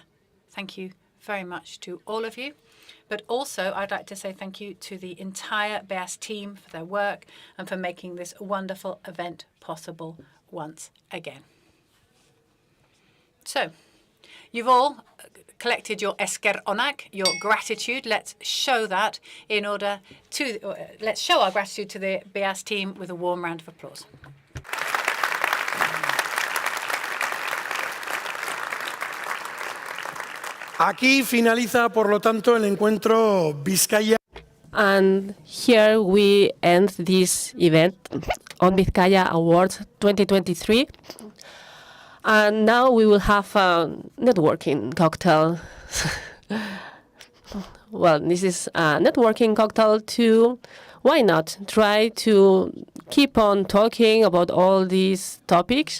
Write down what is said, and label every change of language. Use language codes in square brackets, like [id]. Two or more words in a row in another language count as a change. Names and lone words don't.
[en] Thank you very much to all of you. But also, I'd like to say thank you to the entire Beaz team for their work and for making this wonderful event possible once again. So, you've all collected your [eu] esker onak, [en] your gratitude. Let's show that let's show our gratitude to the Beaz team with a warm round of applause. [es] Aquí finaliza, por lo tanto, el encuentro Bizkaia. [en] And here we end this event on Bizkaia Awards 2023. And now we will have a networking cocktail. Well, this is a networking cocktail to, why not, try to keep on talking about all these topics.